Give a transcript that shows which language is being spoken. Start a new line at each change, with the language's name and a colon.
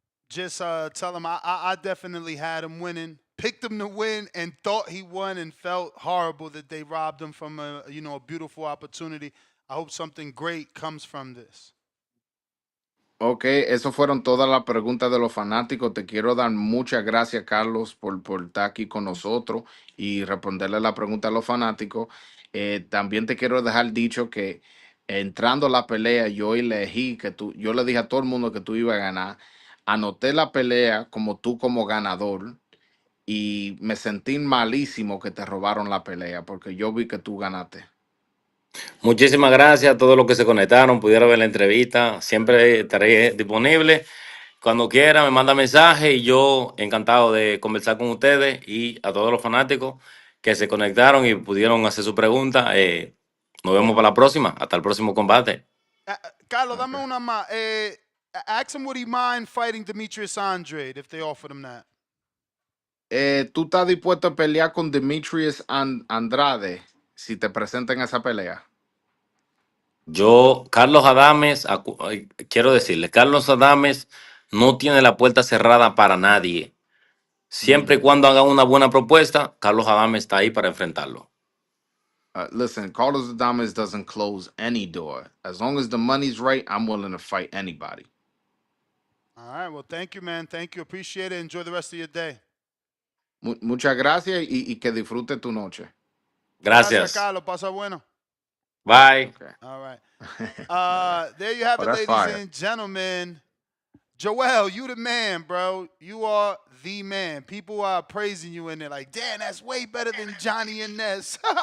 English: Just tell him I definitely had him winning. Picked him to win and thought he won and felt horrible that they robbed him from a beautiful opportunity. I hope something great comes from this.
Spanish: Ok, eso fueron todas las preguntas de los fanáticos. Te quiero dar muchas gracias, Carlos, por estar aquí con nosotros y responderle la pregunta a los fanáticos. También te quiero dejar dicho que entrando a la pelea, yo elegí yo le dije a todo el mundo que tú ibas a ganar. Anoté la pelea como tú como ganador y me sentí malísimo que te robaron la pelea porque yo vi que tú ganaste. Muchísimas gracias a todos los que se conectaron, pudieron ver la entrevista. Siempre estaré disponible. Cuando quiera, me manda mensaje y yo encantado de conversar con ustedes y a todos los fanáticos que se conectaron y pudieron hacer su pregunta. Nos vemos para la próxima. Hasta el próximo combate. Carlos, dame una más.
English: Ask him would he mind fighting Demetrius Andrade if they offered him that.
Spanish: ¿Tú estás dispuesto a pelear con Demetrius Andrade si te presentan esa pelea? Yo, Carlos Adames, quiero decirle, Carlos Adames no tiene la puerta cerrada para nadie. Siempre y cuando haga una buena propuesta, Carlos Adames está ahí para enfrentarlo.
English: Listen, Carlos Adames doesn't close any door. As long as the money's right, I'm willing to fight anybody. All right, well, thank you, man. Thank you. Appreciate it. Enjoy the rest of your day.
Spanish: Muchas gracias y que disfrute tu noche. Gracias, Carlos. Pasa bueno.
English: Bye. Okay. All right. There you have it, ladies and gentlemen. Joel, you the man, bro. You are the man. People are praising you in there like, damn, that's way better than Johnny and Ness.